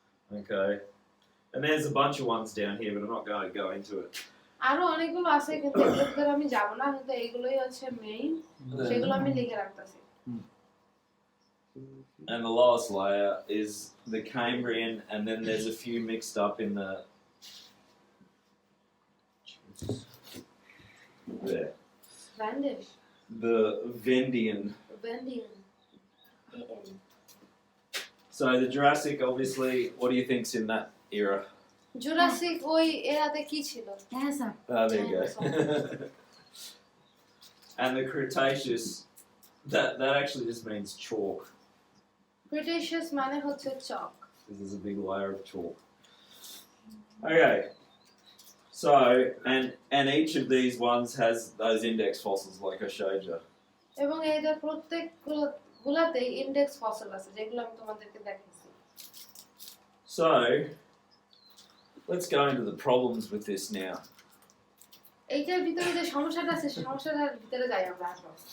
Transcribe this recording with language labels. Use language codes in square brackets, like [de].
[en] Okay. And there's a bunch of ones down here, but I'm not going to go into it. [bn] আরো অনেকগুলো আছে কিন্তু এগুলোর ভিতরে আমি যাব না কিন্তু এইগুলোই হচ্ছে মেইন সেগুলো আমি লিখে রাখতেছি [en] And the lowest layer is the Cambrian, and then there's a few mixed up in the. There. [bn] ভ্যান্ডিশ [en] The Vendian. [bn] ভ্যান্ডিয়ান [en] So the Jurassic, obviously, what do you think's in that era? [bn] Jurassic ওই এরাতে কি ছিল হ্যাঁ sir [en] Oh, there you go. And the Cretaceous, that actually just means chalk. [bn] Cretaceous মানে হচ্ছে চক [en] Because there's a big layer of chalk. Okay. So, and each of these ones has those index fossils like I showed you. [bn] এবং এদের প্রত্যেক গুলাতেই index ফসল আছে যেগুলো আমি তোমাদেরকে দেখাইছি [en] So, let's go into the problems with this now. [bn] এইটার ভিতরে যে সমস্যাটা আছে সেই সমস্যাটার ভিতরে যাই আমরা আসো